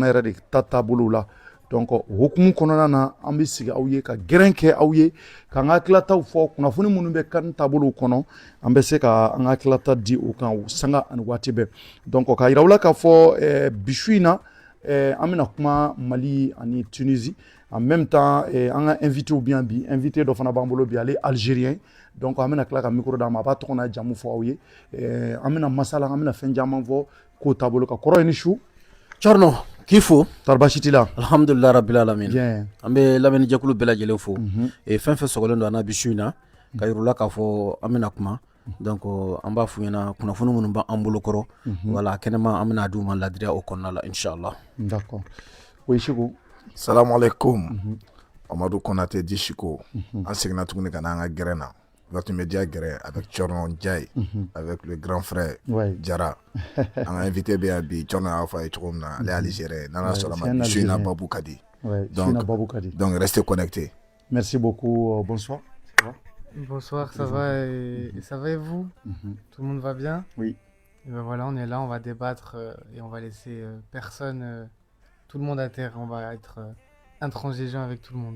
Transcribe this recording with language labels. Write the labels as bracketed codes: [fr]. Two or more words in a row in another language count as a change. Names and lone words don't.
[bm] yɛrɛ de ta taabolo la donc hukumu kɔnɔna na an bɛ sigi aw ye ka gɛrɛn kɛ aw ye k'an ka hakilataw fɔ kunnafoni minnu bɛ kani taabolow kɔnɔ an bɛ se ka an ka hakilata di o kan sanga ani waati bɛɛ donc k'a yira aw la k'a fɔ bisu in na an bɛna kuma Mali ani Tunisie [fr] en même temps [bm] an ka invité [fr] ou bien [bm] bi invité dɔ fana b'an bolo bi ale algérien donc an bɛna tila ka micro d'a ma a b'a tɔgɔ n'a jamu fɔ aw ye an bɛna masala an bɛna fɛn caman fɔ k'o taabolo kan kɔrɔ ye ni su Thierno k'i fo tɔɔrɔ baasi t'i la [ar] الحمد لله رب العالمين [fr] bien [bm] an bɛ lamɛnnikɛkulu bɛɛ lajɛlen fo fɛn fɛn sɔgɔlen don an na bi su in na ka yir'u la k'a fɔ an bɛna kuma donc an b'a f'u ɲɛna kunnafoni minnu b'an bolo kɔrɔ wala kɛnɛma an bɛna d'u ma ladiriya o kɔnɔna la inchallah [fr] d'accord oui Chiko [ar] السلام عليكم [bm] Amadou Konaté di Chiko an seginna tuguni ka n'an ka gɛrɛn na Ouverture Média gɛrɛn [fr] avec Thierno Ndiaye avec le grand frère Jara [bm] an ka invité bɛ yan bi Thierno y'a fɔ a ye cogo min na ale Algérien n'Ala sɔnna ma bi su in na Babou Kadi donc [fr] restez connectés. Merci beaucoup bonsoir. Bonsoir, ça va et ça va et vous? Tout le monde va bien? Oui. Et ben voilà, on est là, on va débattre et on va laisser personne, tout le monde à terre. On va être intransigeant avec tout le monde.